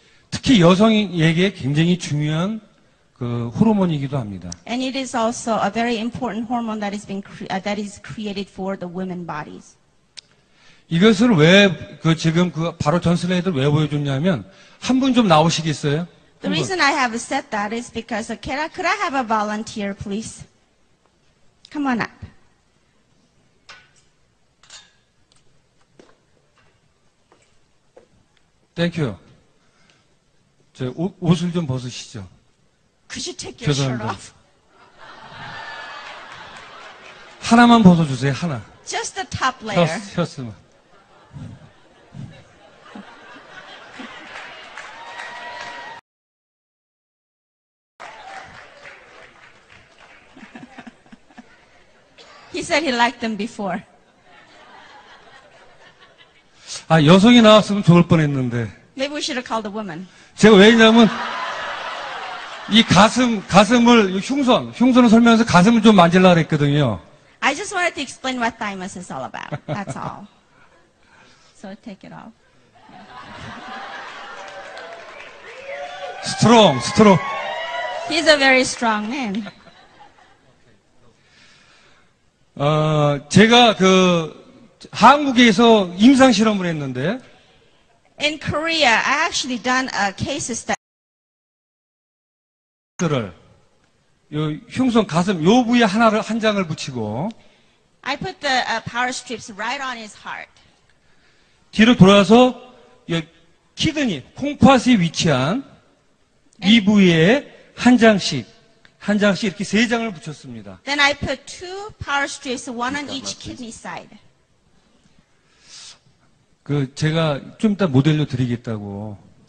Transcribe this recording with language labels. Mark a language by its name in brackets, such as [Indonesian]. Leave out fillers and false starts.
[Korean] 특히 여성에게 굉장히 중요한 그 호르몬이기도 합니다. [English] And it is also a very important hormone that is created for the women bodies. [Korean] 이것을 왜 지금 바로 전 슬라이드를 왜 보여줬냐면 한 분 좀 나오시겠어요? [English] The reason I have said that is because could I have a volunteer, please? Come on up. [Korean] 땡큐. 저 옷을 좀 벗으시죠. [English] Could you take your shirt [Korean] 죄송합니다. [English] off? [Korean] 하나만 벗어주세요. 하나. [English] Just the top layer. [Korean] 셔츠만. [English] He said he liked them before. [Korean] 아, 여성이 나왔으면 좋을 뻔했는데. [English] Maybe we should have called a woman. [Korean] 제가 왜냐면 이 가슴을 흉선을 설명해서 가슴을 좀 만질라 그랬거든요. [English] I just wanted to explain what thymus is all about. That's all. So take it off. 스트롱. He's a very strong man. [Korean] 제가 한국에서 임상 실험을 했는데 [English] In Korea, I actually done a case study. [Korean] 요 흉선 가슴 요 부위에 한 장을 붙이고 [English] I put the power strips right on his heart. [Korean] 뒤로 돌아서 키드니 콩팥이 위치한 이 부위에 한 장씩 이렇게 3장을 붙였습니다. [English] Then I put 2 power strips, one on each kidney side. [Korean] 제가 좀 이따 모델료 드리겠다고.